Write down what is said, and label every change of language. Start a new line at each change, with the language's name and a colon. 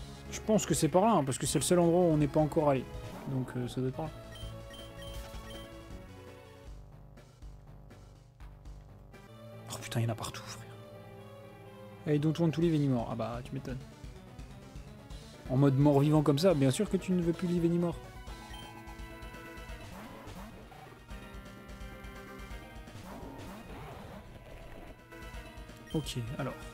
French: Je pense que c'est par là, hein, parce que c'est le seul endroit où on n'est pas encore allé. Donc ça doit être par là. putain, il y en a partout, frère.
English: I don't want to live anymore.
French: Ah bah, tu m'étonnes. En mode mort-vivant comme ça, bien sûr que tu ne veux plus
English: live anymore.
French: Ok, alors.